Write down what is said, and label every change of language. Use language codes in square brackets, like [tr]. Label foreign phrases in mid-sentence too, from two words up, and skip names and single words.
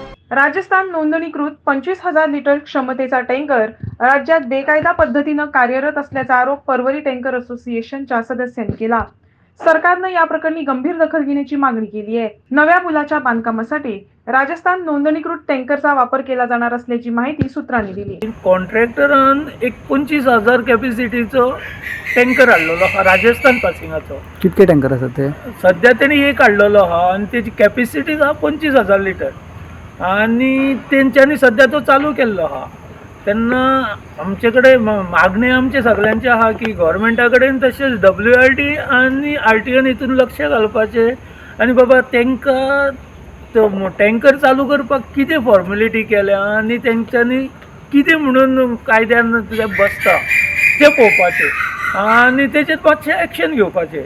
[mr] राजस्थान नोंदणीकृत 25,000 लिटर क्षमतेचा टँकर राज्यात बेकायदा पद्धतीनं कार्यरत असल्याचा आरोप परवरी टँकर असोसिएशनच्या सदस्यांनी केला. सरकारनं या प्रकरणी गंभीर दखल घेण्याची मागणी केली आहे. नव्या पुलाच्या बांधकामासाठी राजस्थान नोंदणीकृत टँकरचा वापर केला जाणार असल्याची माहिती सूत्रांनी दिली. [kok] कॉन्ट्रॅक्टरान एक 25,000 कॅपॅसिटीचो टँकर हाडलेलो हा राजस्थान पासिंगाचो. कितके टँकर आसात ते? सध्या त्यांनी एक हाडलेलो हा आणि त्याची कॅपॅसिटी हा 25,000 लिटर आणि त्यांच्यानी सध्या तो चालू केल्लो हा. तेन्ना आमचे कडेन मागणी आमचे सगळ्यांचे आहा की गव्हर्मेंटा कडेन तशेंच WRT आनी RTOन हितून लक्ष घालपाचें आनी बाबा तांकां तो टँकर चालू करपाक कितें फॉर्मेलिटी केल्या आनी तेंच्यांनी कितें म्हणून कायद्यान बसता तें पळोवपाचें आनी तेचेर मातशें एक्शन घेवपाचें.